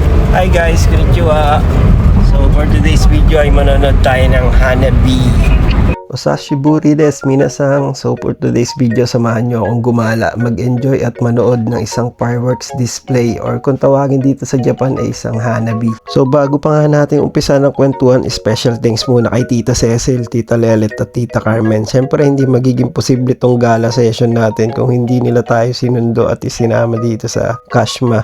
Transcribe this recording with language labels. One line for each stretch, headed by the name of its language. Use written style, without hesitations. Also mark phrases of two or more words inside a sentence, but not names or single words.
English: Hi guys, konnichiwa. So for today's video
Filipino: ay manonood tayo ng
English: Hanabi.
Japanese: お久しぶりです皆さん.
English: So for today's video,
Filipino: samahan nyo akong gumala, mag-enjoy at manood ng isang
English: fireworks display,
Filipino: or kung tawagin dito sa Japan ay isang Hanabi. So bago pa nga natin umpisa ng kwentuhan,
English: special thanks
Filipino: muna kay Tita Cecil, Tita Lelet at Tita Carmen. Siyempre hindi magiging posible tong gala session natin kung hindi nila tayo sinundo at isinama dito sa Kashma.